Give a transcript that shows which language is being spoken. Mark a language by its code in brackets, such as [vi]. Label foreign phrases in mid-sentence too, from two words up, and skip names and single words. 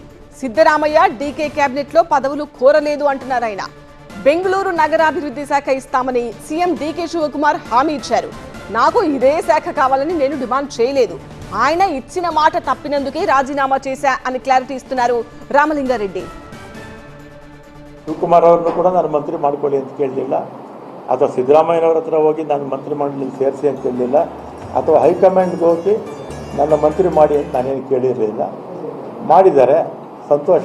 [te] సిద్ధరామయ్య డీకే కేబినెట్ లో పదవులు కోరలేదు అంటున్నారు ఆయన. బెంగళూరు నగరాభివృద్ధి శాఖ ఇస్తామని సీఎం డీకే శివకుమార్ హామీ ఇచ్చారు. నాకు ఇదే శాఖ కావాలని నేను డిమాండ్ చేయలేదు. ఆయన ఇచ్చిన మాట తప్పినందుకే రాజీనామా చేశా అని క్లారిటీ ఇస్తున్నారు ರಾಮಲಿಂಗಾರೆಡ್ಡಿ. [kn] ಶಿವಕುಮಾರ್ ಅವರನ್ನು ಕೂಡ ನಾನು ಮಂತ್ರಿ ಮಾಡ್ಕೊಳ್ಳಿ ಅಂತ ಕೇಳಲಿಲ್ಲ, ಅಥವಾ ಸಿದ್ದರಾಮಯ್ಯನವರ ಹತ್ರ ಹೋಗಿ ನಾನು ಮಂತ್ರಿ ಮಂಡಳಿ ಸೇರಿಸಿ ಅಂತ ಹೇಳಲಿಲ್ಲ, ಅಥವಾ ಹೈಕಮಾಂಡ್ಗೆ ಹೋಗಿ ನನ್ನ ಮಂತ್ರಿ ಮಾಡಿ ಅಂತ ನಾನೇನು ಕೇಳಿರಲಿಲ್ಲ. ಮಾಡಿದ್ದಾರೆ, ಸಂತೋಷ.